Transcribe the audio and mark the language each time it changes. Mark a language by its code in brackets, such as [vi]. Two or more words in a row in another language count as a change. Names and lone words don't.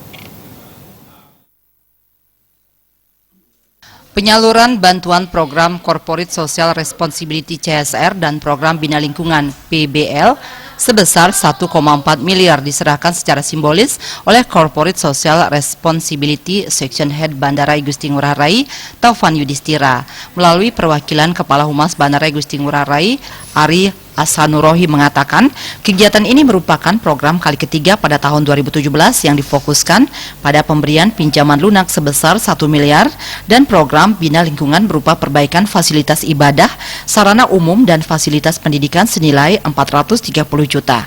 [id] Penyaluran bantuan program [en] Corporate Social Responsibility [id] CSR dan program Bina Lingkungan PBL sebesar 1,4 miliar diserahkan secara simbolis oleh [en] Corporate Social Responsibility Section Head [id] Bandara Igusti Ngurah Rai, Taufan Yudhistira, melalui perwakilan Kepala Humas Bandara Igusti Ngurah Rai, Ari Asanurohi, mengatakan kegiatan ini merupakan program kali ketiga pada tahun 2017 yang difokuskan pada pemberian pinjaman lunak sebesar 1 miliar dan program Bina Lingkungan berupa perbaikan fasilitas ibadah, sarana umum dan fasilitas pendidikan senilai 430 juta.